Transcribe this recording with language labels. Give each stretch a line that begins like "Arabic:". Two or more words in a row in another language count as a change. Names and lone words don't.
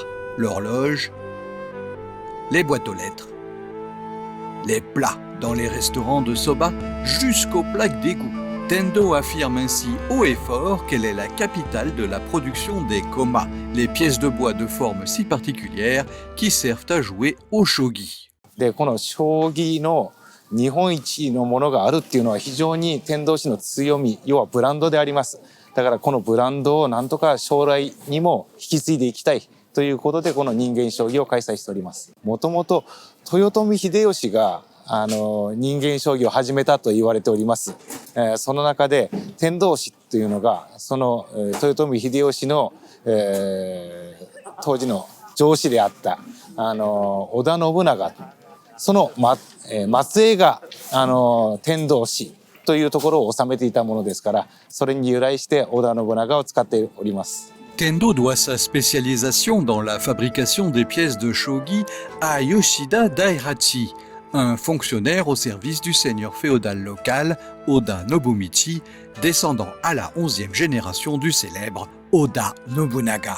French: L'horloge, les boîtes aux lettres, les plats dans les restaurants de soba jusqu'aux plaques d'égout. Tendo affirme ainsi haut et fort qu'elle est la capitale de la production des koma, les pièces de bois de forme si particulière qui servent à jouer au shogi.
Japanese: でこの将棋の日本一のものがあるっていうのは非常に天童市の強み、要はブランドであります。だからこのブランドをなんとか将来にも引き継いでいきたいということでこの人間将棋を開催しております。もともと豊臣秀吉が人間将棋を始めたと言われております。その中で天童市というのがその豊臣秀吉の、当時の上司であった織田信長その、末裔が天童市というところを治めていたものですからそれに由来して織田信長を使っております。
French: Tendo doit sa spécialisation dans la fabrication des pièces de shogi à Yoshida Daihachi, un fonctionnaire au service du seigneur féodal local Oda Nobumichi, descendant à la 11e génération du célèbre Oda Nobunaga.